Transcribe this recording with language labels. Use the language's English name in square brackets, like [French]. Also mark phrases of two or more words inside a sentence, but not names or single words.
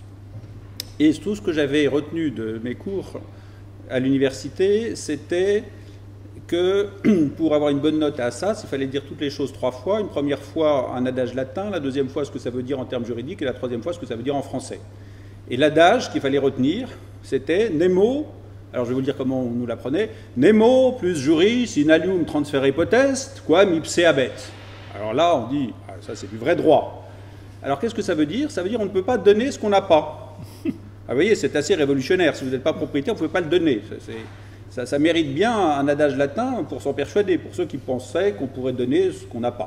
[French] Et tout ce que j'avais retenu de mes cours à l'université, c'était que pour avoir une bonne note à Assas, il fallait dire toutes les choses 3 fois. Une première fois un adage latin, la deuxième fois ce que ça veut dire en termes juridiques, et la troisième fois ce que ça veut dire en français. Et l'adage qu'il fallait retenir, c'était Nemo, alors je vais vous dire comment on nous l'apprenait, [Latin] Nemo plus juris in alium transfere potest, quam ipse habet. [French] Alors là, on dit, ça c'est du vrai droit. Alors qu'est-ce que ça veut dire? Ça veut dire on ne peut pas donner ce qu'on n'a pas. Vous voyez, c'est assez révolutionnaire. Si vous n'êtes pas propriétaire, vous ne pouvez pas le donner. Ça mérite bien un adage latin pour s'en persuader, pour ceux qui pensaient qu'on pourrait donner ce qu'on n'a pas.